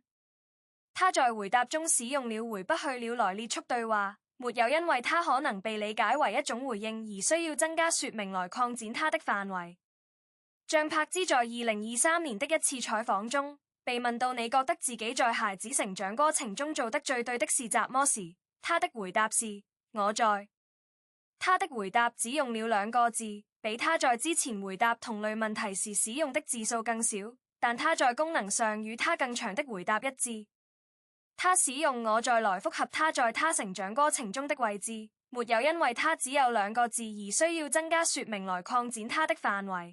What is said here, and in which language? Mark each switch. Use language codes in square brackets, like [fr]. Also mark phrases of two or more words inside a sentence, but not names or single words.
[zh] 他在回答中使用了回不去了來列出對話，沒有因為他可能被理解為一種回應而需要增加說明來擴展他的範圍。像柏茲在2023年的一次採訪中被問到你覺得自己在孩子成長過程中做得最對的是什麼時，他的回答是我在。他的回答只用了2個字，比他在之前回答同類問題時使用的字數更少，但他在功能上與他更長的回答一致。他使用我在來複合他在他成長過程中的位置，沒有因為他只有2個字而需要增加說明來擴展他的範圍。